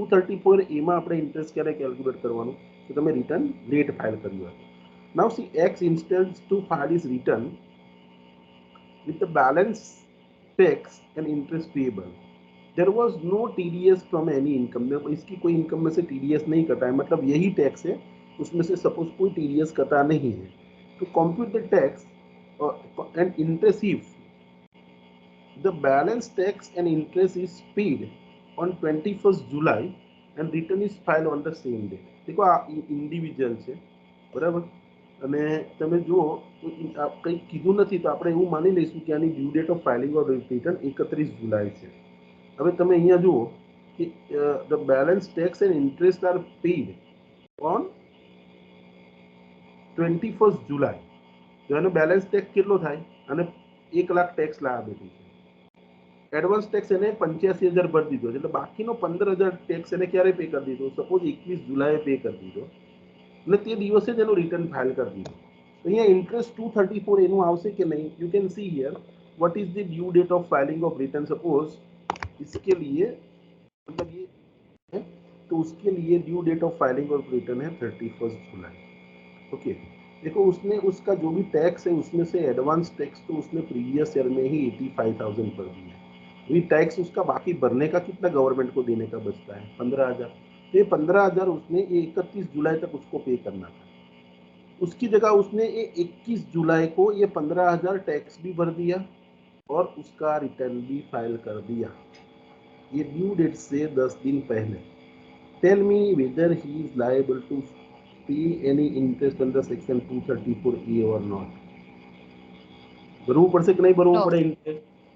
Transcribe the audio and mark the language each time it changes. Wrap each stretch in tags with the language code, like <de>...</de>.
<gu>234A માં આપણે interest ક્યારે કેલ્ક્યુલેટ કરવાનું, તો તમે રિટર્ન લેટ ફાઇલ કર્યું હોય।</gu> <en>Now see X instance to file is return with the balance tax and interest payable, there was no TDS from any income।</en> <hi>इसकी कोई इनकम में से TDS नहीं कटा है, मतलब यही टैक्स है, उसमें से सपोज कोई TDS कटा नहीं है, तो</hi> <en>Compute the tax and interest the balance tax and interest is paid on 21st July and return is filed on the same day.</en> <hi>देखो</hi> <gu>આ ઇન્ડિવિજ્યુઅલ છે બરાબર, અને તમે જુઓ તો કંઈ કીધું નથી તો આપણે એવું માની લઈશું કે આની due date of filing of return 31 જુલાઈ છે. હવે તમે અહીંયા જુઓ કે</gu> <en>The balance tax and interest are paid on 21st July.</en> <gu>તો એનો બેલેન્સ ટેક્સ કેટલો થાય? અને 1 લાખ ટેક્સ લાયાબિલિટી છે. એડવાન્સ ટેક્સ એને 85,000 ભરી દીધો છે, એટલે બાકીનો 15,000 ટેક્સ એને ક્યારે પે કરી દીધો? સપોઝ 21 જુલાઈએ પે કરી દીધો અને તે દિવસે જ એનું રિટર્ન ફાઇલ કરી દીધું. તો અહીંયા ઇન્ટરેસ્ટ 234 એનું આવશે કે નહીં?</gu> <en>You can see here what is the due date of filing of return.</en> <hi>Suppose इसके लिए मतलब ये है तो उसके लिए due date of filing of return है 31 जुलाई. ओके, देखो उसने उसका जो भी टैक्स है उसमें से एडवांस टैक्स तो उसने प्रीवियस ईयर में ही 85,000 भर दिया. ये टैक्स उसका बाकी भरने का कितना गवर्नमेंट को देने का बचता है? 15,000. तो ये 15,000 उसने 31 जुलाई तक उसको पे करना था. उसकी जगह उसने ये 21 जुलाई को ये 15,000 टैक्स भी भर दिया और उसका रिटर्न भी फाइल कर दिया, ये ड्यू डेट से 10 दिन पहले.</hi> <en>Tell me whether he is liable to pay any interest under section 234A और not.</en> <gu>भरવું પડશે કે નહીં ભરવું પડે इंटरेस्ट?</gu>